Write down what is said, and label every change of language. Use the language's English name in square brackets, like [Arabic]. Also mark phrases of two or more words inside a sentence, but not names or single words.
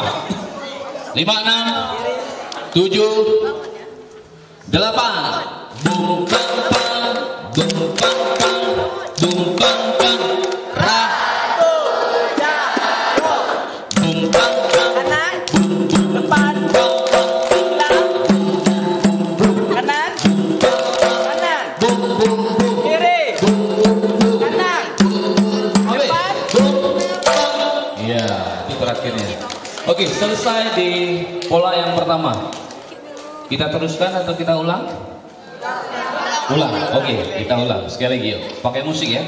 [Indonesian] 5, 6, 7, 8. Bum bang bang, bum bang bang, bum bang bang. Ratu Jaro. Bum bang bang. Kanan. Bum bum. Depan. Bum bum. Belakang. Bum bum. Kanan. Bum bum. Kanan. Bum bum. Kiri. Bum bum. Kanan. Depan. Bum bum. Iya, itu terakhirnya. Oke. Oke, selesai di pola yang pertama. Kita teruskan atau kita ulang? Ulang. Oke, kita ulang. Sekali lagi yuk. Pakai musik ya.